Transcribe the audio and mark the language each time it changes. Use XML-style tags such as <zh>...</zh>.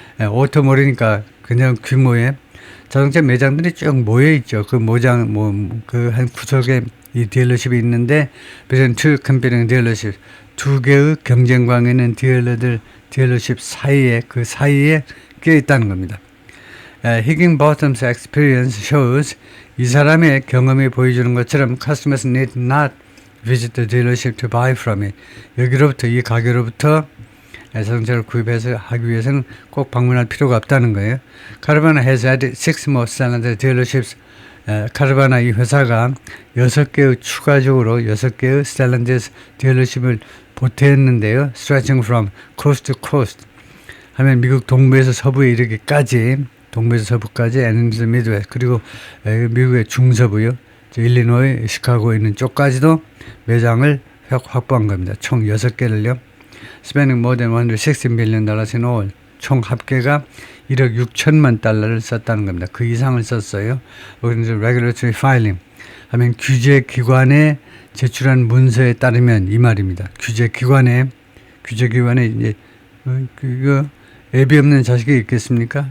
<ko>오토몰이니까 그냥 규모의 자동차 매장들이 쭉 모여 있죠. 그 그 한 구석에 이 딜러십이 있는데,</ko> <en>between two competing dealership,</en> <ko>두 개의 경쟁광에 있는 딜러십 사이에 끼어 있다는 겁니다.</ko> <en>Higginbottom's experience shows</en> <ko>이 사람의 경험이 보여주는 것처럼</ko> <en>customers need not visit the dealership to buy from it.</en> <ko>여기로부터 이 가게로부터 자동차를 구입해서 하기 위해서는 꼭 방문할 필요가 없다는 거예요.</ko> <en>카르바나 has had 6 more cylinder dealerships.</en> <ko>카르바나 이 회사가 6개의 추가적으로 6개의 스텔란디스 딜러십을 보태했는데요.</ko> <en>stretching from coast to coast</en> <ko>하면 미국 동부에서 서부에 이르기까지 동부에서 서부까지</ko> <en>and the Midwest</en> <ko>그리고 미국의 중서부요. 일리노이, 시카고에 있는 쪽까지도 매장을 확보한 겁니다. 총 6개를요.</ko> <en>Spending more than $160 million in all.</en> <ko>총 합계가 1억 6천만 달러를 썼다는 겁니다. 그 이상을 썼어요. 그래서 regulatory filing 하면 규제기관에 제출한 문서에 따르면 이 말입니다. 규제기관에 이제 그거 애비 없는 자식이 있겠습니까?</ko>